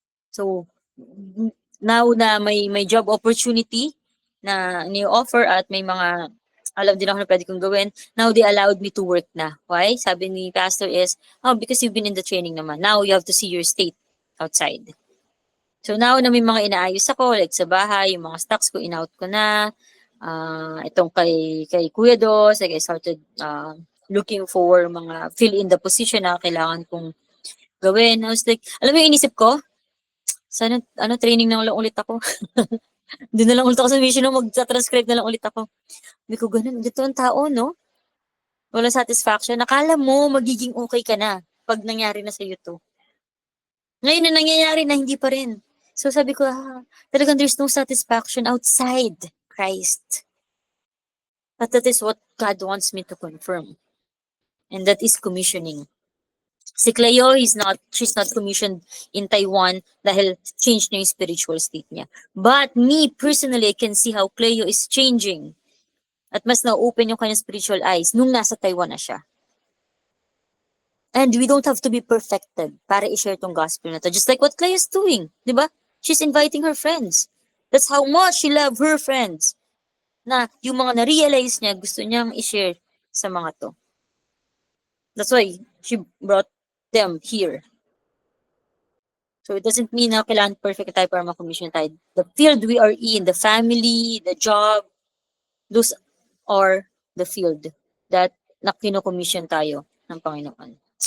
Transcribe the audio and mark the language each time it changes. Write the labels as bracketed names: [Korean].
[Filipino] So, now na may job opportunity na ni-offer at may mga alam din ako na pwede kong gawin, now they allowed me to work na. Why? [English] Sabi ni pastor is, because you've been in the training naman. Now you have to see your state outside. [Filipino] So now na may mga inaayos ako, like sa bahay, yung mga stocks ko, in-out ko na. Itong kay Kuya Dos, like I started looking for mga fill in the position na kailangan kong gawin. I was like, alam mo yung inisip ko? Sana, training na lang ulit ako. Doon na lang ulit ako sa mission, mag-transcribe na lang ulit ako. Hindi ko ganun. Dito ang tao, no? Wala satisfaction. Nakala mo, magiging okay ka na pag nangyari na sa'yo to. Ngayon na nangyayari na, hindi pa rin. [English] So sabi ko, talagang there's no satisfaction outside Christ. But that is what God wants me to confirm. And that is commissioning. Si Cleo, she's not commissioned in Taiwan dahil change na yung spiritual state niya. But me, personally, I can see how Cleo is changing. [Filipino] At mas na-open yung kanyang spiritual eyes nung nasa Taiwan na siya. And we don't have to be perfected para i-share tong gospel na to. [English] Just like what Cleo is doing. Di ba? She's inviting her friends. That's how much she loves her friends. [Filipino] Na yung mga na-realize niya, gusto niyang i-share sa mga to. [English] That's why she brought them here. So it doesn't mean na kailangan perfect tayo para ma-commission tayo. The field we are in, the family, the job, those are the field that na kino-commission tayo ng Panginoon.